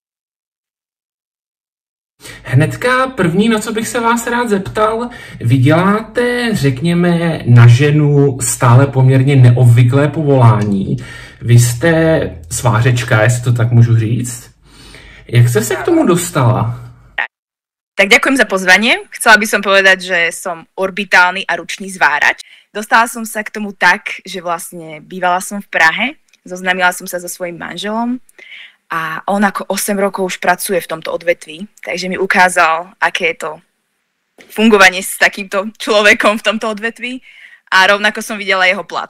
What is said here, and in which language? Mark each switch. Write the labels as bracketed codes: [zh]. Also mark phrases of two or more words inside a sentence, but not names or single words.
[cs] Hnedka první, na co bych se vás rád zeptal, vy děláte, řekněme, na ženu stále poměrně neobvyklé povolání. Vy jste svářečka, jestli to tak můžu říct. Jak jste se k tomu dostala? [sk] Tak ďakujem za pozvanie. Chcela by som povedať, že som orbitálny a ručný zvárač. Dostala som sa k tomu tak, že vlastne bývala som v Prahe, zoznámila som sa so svojím manželom a on ako 8 rokov už pracuje v tomto odvetví, takže mi ukázal, aké je to fungovanie s takýmto človekom v tomto odvetví a rovnako som videla jeho plat.